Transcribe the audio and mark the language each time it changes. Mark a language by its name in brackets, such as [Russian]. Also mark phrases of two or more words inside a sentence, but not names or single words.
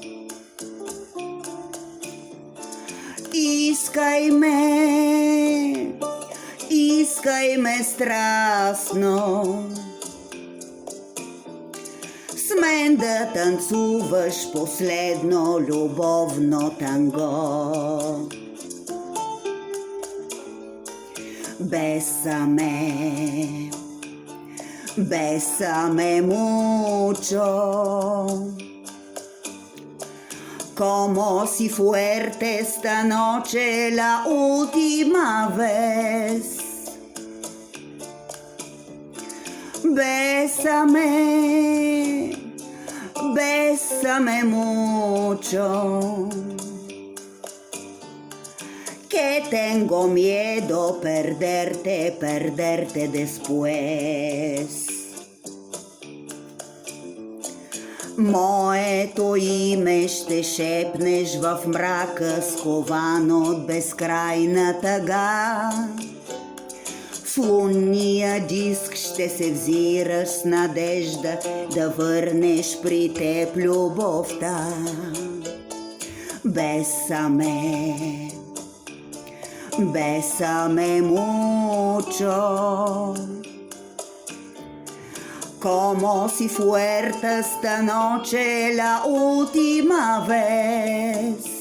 [Bulgarian] Искай ме страстно, с мен да танцуваш последно любовно танго. [Spanish] Bésame mucho, como si fuerte esta noche la última vez. Bésame mucho, que tengo miedo perderte después. [Bulgarian] Моето име ще шепнеш в мрака, скован от безкрайна тъга. В лунния диск ще се взираш с надежда да върнеш при теб любовта. [Spanish] Bésame mucho, como si fuerte esta noche la última vez.